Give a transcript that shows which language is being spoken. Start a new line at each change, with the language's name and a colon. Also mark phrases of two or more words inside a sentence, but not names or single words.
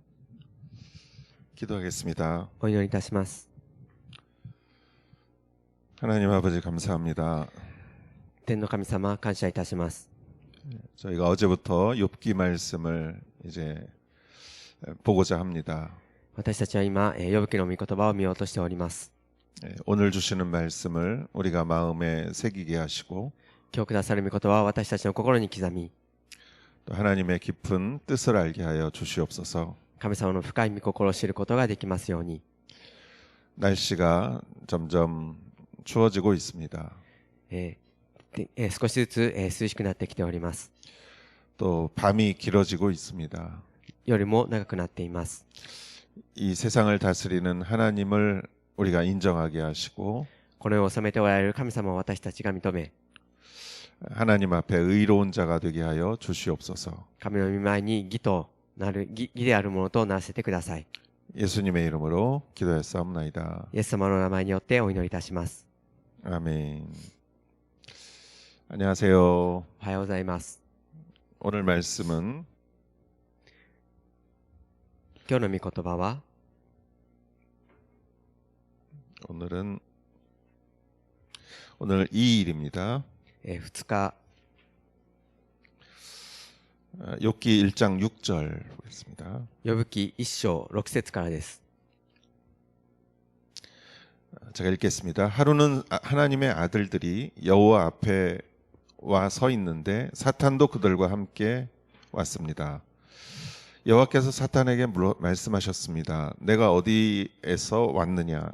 Korean: 기도하겠습니다.
Japanese: お祈りいたします。
Korean: 하나님 아버지 감사합니다.
Japanese: 天の神様、感謝いたします。
Korean: 저희가 어제부터 욥기 말씀을 이제 보고자 합니다.
Japanese: 私たちは今、ヨブ記の御言葉を見ようとしております。
Korean: 오늘 주시는 말씀을 우리가 마음에 새기게 하시고
Japanese: 今日くださる御言葉は私たちの心に刻み、
Korean: 또 하나님의 깊은 뜻을 알게 하여 주시옵소서.
Japanese: 神様の深い御心を知ることができますように。
Korean: 날씨가 점점 추워지고 있습니다.
Japanese: 少しずつ、涼しくなってきております。
Korean: 또 밤이 길어지고 있습니다.
Japanese: 夜も長くなっています。
Korean: 이 세상을 다스리는 하나님을 우리가 인정하게 하시고
Japanese: この世を治めておられる神様を私たちが認め、
Korean: 하나님 앞에 의로운 자가 되게 하여 주시옵소서.
Japanese: 神の御前に義であるものとならせてください。
Korean: 예수님의 이름으로 기도했사옵나이다.
Japanese: イエス様の名前によってお祈りいたします。
Korean: 아멘. 안녕하세요.
Japanese: おはようございます。
Korean: 오늘 말씀은
Japanese: 今日の御言葉は、
Korean: 오늘 2일입니다.
Japanese: 2日、
Korean: 욥기 1장 6절 보겠습니다.
Japanese: ヨブ記1章6節からです。
Korean: 제가 읽겠습니다. 하루는 하나님의 아들들이 여호와 앞에 와 서 있는데 사탄도 그들과 함께 왔습니다. 여호와께서 사탄에게 말씀하셨습니다. 내가 어디에서 왔느냐?